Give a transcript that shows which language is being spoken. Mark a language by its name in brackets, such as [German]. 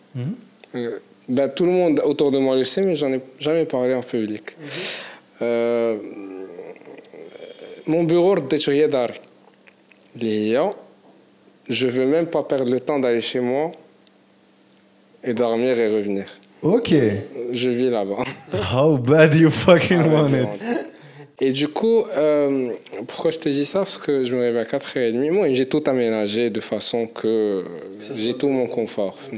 [French] Tout le monde autour de moi le sait, mais j'en ai jamais parlé en public. Mon bureau, je veux même pas perdre le temps d'aller chez moi et dormir et revenir. Ok. Je vis là-bas. [English] How bad you fucking want it? [French] Et du coup, pourquoi je te dis ça? Parce que je me réveille à 4h30. Moi, j'ai tout aménagé de façon que j'ai tout mon confort.